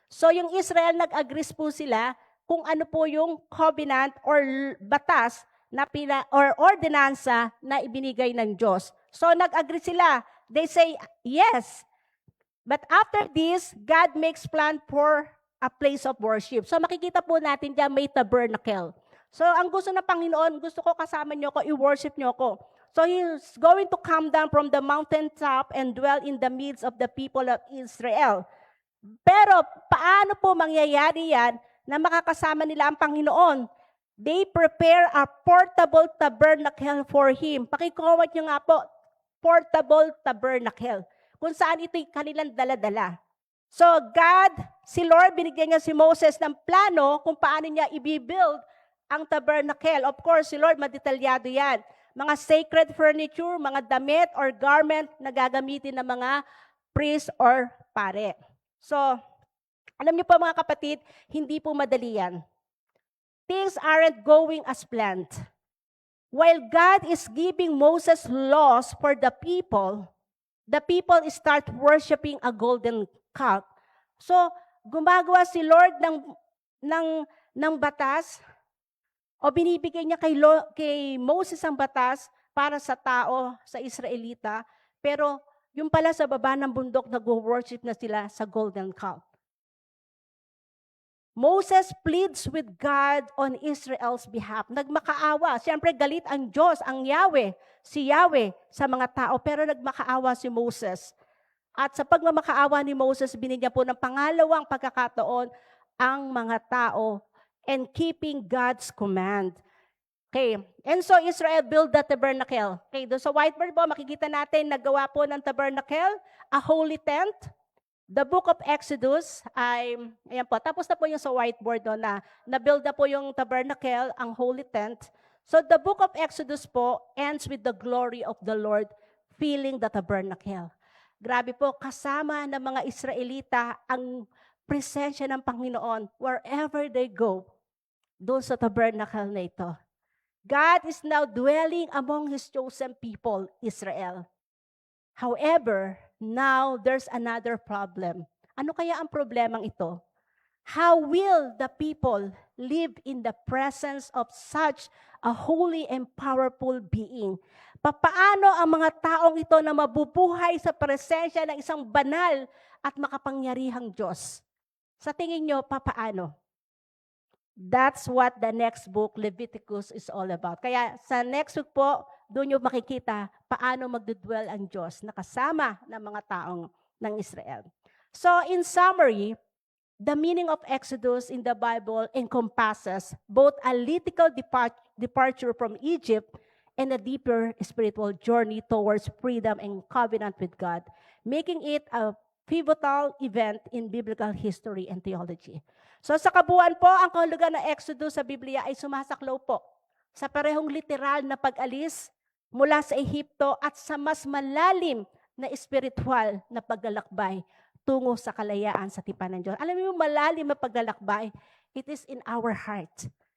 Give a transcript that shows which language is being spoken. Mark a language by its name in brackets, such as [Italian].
[Filipino] So yung Israel, nag-agrees po sila kung ano po yung covenant or batas or ordinansa na ibinigay ng Diyos. So nag-agree sila. [English] They say, yes. But after this, God makes plan for a place of worship. [Filipino] So makikita po natin dyan may tabernacle. So ang gusto ng Panginoon, gusto ko kasama niyo ko, i-worship niyo ko. [English] So He's going to come down from the mountaintop and dwell in the midst of the people of Israel. [Filipino] Pero paano po mangyayari yan na makakasama nila ang Panginoon? [English] They prepare a portable tabernacle for Him. [Filipino] Pakicomment nyo nga po, portable tabernacle. Kung saan ito'y kanilang dala-dala. So si Lord, binigyan niya si Moses ng plano kung paano niya i-build ang tabernacle. Of course, si Lord, madetalyado yan. Mga sacred furniture, mga damit or garment na gagamitin ng mga priest or pare. So, alam niyo po mga kapatid, hindi po madali yan. [English] Things aren't going as planned. While God is giving Moses laws for the people start worshiping a golden calf. [Filipino] So, gumagawa si Lord ng batas o binibigay niya kay Moses ang batas para sa tao, sa Israelita, pero yung pala sa baba ng bundok, nag-worship na sila sa golden calf. [English] Moses pleads with God on Israel's behalf. [Filipino] Nagmakaawa. Siyempre, galit ang Diyos, ang Yahweh, si Yahweh sa mga tao, pero nagmakaawa si Moses. At sa pagmamakaawa ni Moses, binigyan po ng pangalawang pagkakataon ang mga tao [English] and keeping God's command. Okay. And so Israel built the tabernacle. Okay, [Filipino] doon sa whiteboard po, makikita natin, nagawa po ng tabernacle, [English] a holy tent. The book of Exodus [Filipino] ayan po, tapos na po yung sa whiteboard doon na-build na po yung tabernacle, ang holy tent. [English] So the book of Exodus po ends with the glory of the Lord filling the tabernacle. [Filipino] Grabe po, kasama ng mga Israelita ang presensya ng Panginoon [English] wherever they go, [Filipino] doon sa tabernacle na ito. [English] God is now dwelling among His chosen people, Israel. However, now there's another problem. [Filipino] Ano kaya ang problemang ito? [English] How will the people live in the presence of such a holy and powerful being? [Filipino] Papaano ang mga taong ito na mabubuhay sa presensya ng isang banal at makapangyarihang Diyos? Sa tingin nyo, papaano? [English] That's what the next book, Leviticus, is all about. [Filipino] Kaya sa next week po, doon nyo makikita paano magdudwell ang Diyos na kasama ng mga taong ng Israel. [English] So in summary, the meaning of Exodus in the Bible encompasses both a literal departure from Egypt and a deeper spiritual journey towards freedom and covenant with God, making it a pivotal event in biblical history and theology. [Filipino] So sa kabuuan po, ang kahulugan ng Exodus sa Biblia ay sumasaklaw po sa parehong literal na pag-alis mula sa Ehipto at sa mas malalim na espiritual na paglalakbay tungo sa kalayaan sa tipan ng Diyos. Alam mo yung malalim na paglalakbay, [English] it is in our heart.